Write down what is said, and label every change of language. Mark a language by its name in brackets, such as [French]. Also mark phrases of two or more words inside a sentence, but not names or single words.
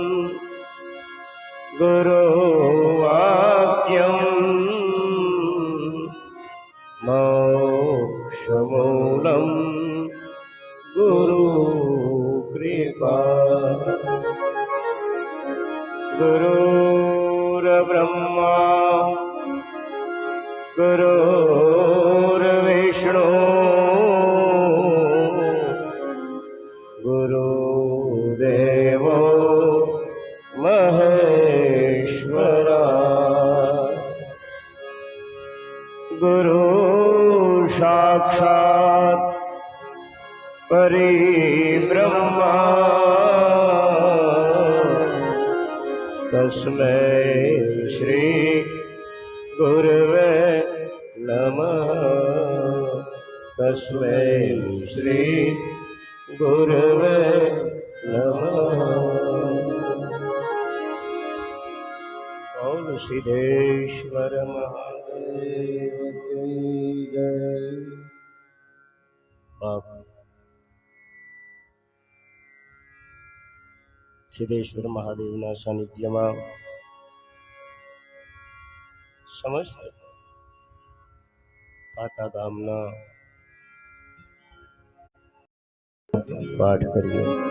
[Sanskrit] ગુરુવાક્યં મોક્ષમૂલં ગુરુકૃપા ગુરુર્બ્રહ્મા ગુરુર્વિષ્ણુ ગુરુદેવો મહેશ્વરા ગુરુ साक्षात् परिब्रह्मा तस्मै श्री गुरवे नमः तस्मै श्री गुरवे नमः। [Hindi] बोल सिद्धेश्वर महादेव की जय। [Gujarati] बाप સિદ્ધેશ્વર મહાદેવના સાનિધ્યમાં સમસ્ત પાટા ગામના પાઠ કરીએ।